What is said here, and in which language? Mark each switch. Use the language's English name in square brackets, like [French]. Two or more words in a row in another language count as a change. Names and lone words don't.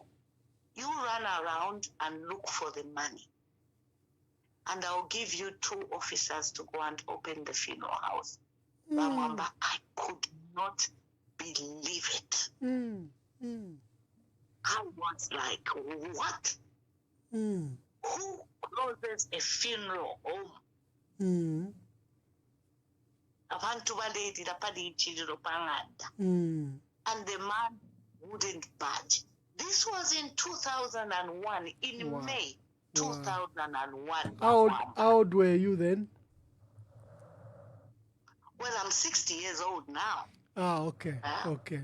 [English] You run around and look for the money, and I'll give you 2 officers to go and open the funeral house. Mwamba, I could not believe it. I was like, what? Who closes a funeral home? [Bemba] Abantu baletira pali ichiliro panganda. [English] And the man wouldn't budge. This was in 2001, in May 2001. How old were you then? Well, I'm 60 years old now. Ah, okay, okay.